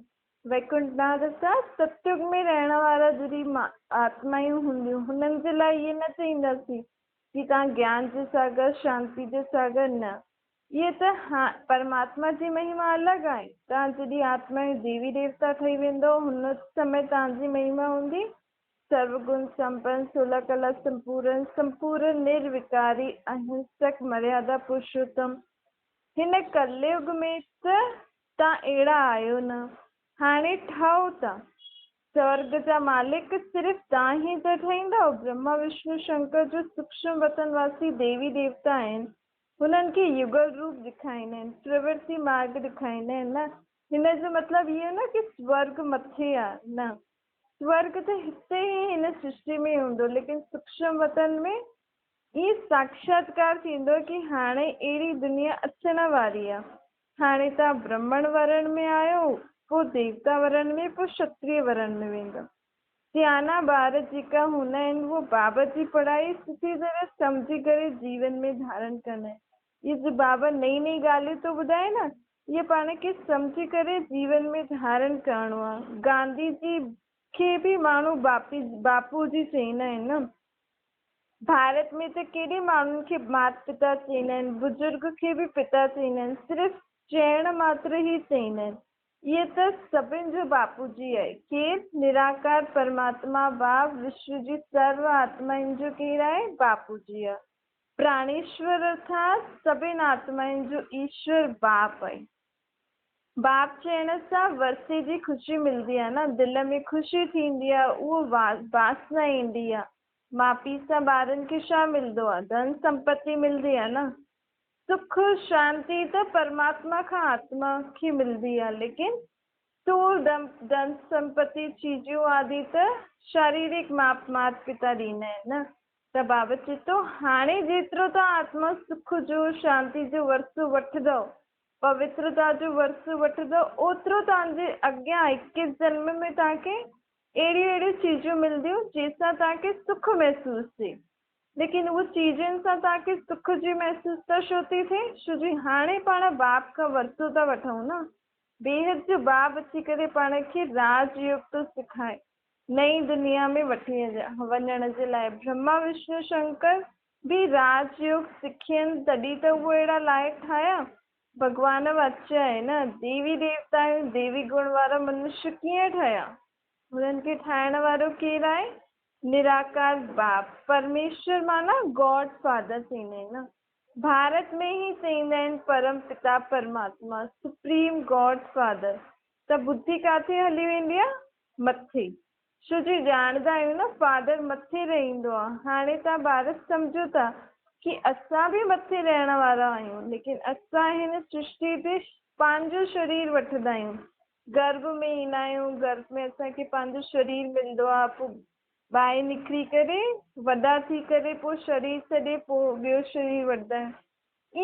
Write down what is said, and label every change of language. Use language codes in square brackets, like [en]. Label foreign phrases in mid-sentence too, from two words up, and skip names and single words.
[sd] वैकुंठनाथ असां सतयुग में रहण वारा जॾहिं आत्मायूं हूंदियूं हुननि जे लाइ इहे न चईंदासीं कि तव्हां ज्ञान जो सागर, शांति जो सागर, न। इहे त परमात्मा जी महिमा अलॻि आहे। तव्हां जॾहिं आत्माऊं देवी देवता ठही वेंदो हुन समय तव्हांजी महिमा हूंदी सर्वगुण संपन्न, 16 कला संपूर्ण निर्विकारी, अहिंसक, मर्यादा पुरुषोत्तम। हिन कलयुग में त तव्हां अहिड़ा आहियो न। हाणे ठहो था। स्वर्ग जा मालिक सिर्फ़ु तव्हां ई त ठहींदव। ब्रह्मा विष्णु शंकर जो सूक्ष्म वतनवासी देवी देवता आहिनि। हुननि खे युगल रूप ॾेखारींदा आहिनि, प्रवृत्ति मार्ग ॾेखारींदा आहिनि न। हिन जो मतिलबु इहो न कि स्वर्ग मथे आहे, न। स्वर्ग त हिते ई हिन सृष्टि में हूंदो, लेकिन सूक्ष्म वतन में इहे साक्षात्कार थींदो कि हाणे अहिड़ी दुनिया अचण वारी आहे। हाणे तव्हां ब्राह्मण वर्ण में आहियो, पोइ देवता वर्ण में, पोइ क्षत्रिय वर्ण में वेंदो। सियाना ॿार जेका हूंदा आहिनि उहो बाबा जी पढ़ाई सुठी तरह सम्झी करे जीवन में धारण कंदा आहिनि। इहे जो बाबा नई नई ॻाल्हियूं थो ॿुधाए न, इहे पाण खे सम्झी करे जीवन में धारण करणो आहे। गांधी जी खे बि माण्हू बापू जी चईंदा आहिनि न। भारत में त केॾे माण्हुनि खे माता पिता चईंदा आहिनि, बुजुर्ग खे बि पिता चईंदा आहिनि। सिर्फ़ु चइण मात्र ई चईंदा आहिनि। इहे त सभिनि जो बापू जी आहे। केरु? निराकार परमात्मा बाप विश्व जी सर्व आत्माउनि जो केरु आहे? बापू जी आहे। प्राणेश्वर अर्थात सभिनि आत्माउनि जो ईश्वर बाप आहे। बाप चइण सां वरसे जी ख़ुशी मिलंदी आहे न, दिलि में ख़ुशी थींदी आहे, उहो वासना ईंदी आहे। माउ पीउ सां ॿारनि खे छा मिलंदो आहे? धन संपत्ति मिलंदी आहे न। सुख शांति त परमात्मा खां आत्मा खे मिलंदी आहे, लेकिन स्थूल धन संपत्ति चीजूं आदि त शारीरिक माता पिता ॾींदा आहिनि न। त बाबा चए थो हाणे जेतिरो तव्हां आत्मा सुख जो शांति जो वरसो वठंदव, पवित्रता जो वरसो वठंदव, ओतिरो तव्हांजे अॻियां 21 जन्म में तव्हांखे अहिड़ियूं चीजूं मिलंदियूं जंहिंसां तव्हांखे सुख महसूस थिए। लेकिन उहो चीजनि सां तव्हांखे सुख जी महसूस त छो थी थिए? छो जी हाणे पाण बाप खां वरसो था वठूं न। बेहद जो बाप अची करे पाण खे राजयोग थो सिखाए, नई दुनिया में वठी वञण जे लाइ। ब्रह्मा विष्णु शंकर भी राजयोग सिखियनि, तॾहिं त उहो अहिड़ा लाइक़ ठाहिया। भॻवान वाचा आहे न, देवी देवता देवी गुण वारा मनुष्य कीअं ठहिया? हुननि खे ठाहिण वारो केरु आहे? निराकार बाप, परमेश्वर माना [en] God father [sd] थींदा आहिनि न। भारत में ही चईंदा आहिनि परम पिता परमात्मा, [en] supreme God father. [sd] त बुद्धि काथे हली वेंदी आहे? मथे। छो जी ॼाणंदा आहियूं न फादर मथे रहंदो आहे। हाणे तव्हां ॿार सम्झो था कि असां बि मथे रहण वारा आहियूं, लेकिन असां हिन सृष्टि ते पंहिंजो शरीर वठंदा आहियूं। गर्भ में ईंदा आहियूं, गर्भ में असांखे पंहिंजो शरीर मिलंदो आहे, पोइ ॿाहिरि निकिरी करे वॾा थी करे पोइ शरीर छॾे पोइ ॿियो शरीर वठंदा आहियूं।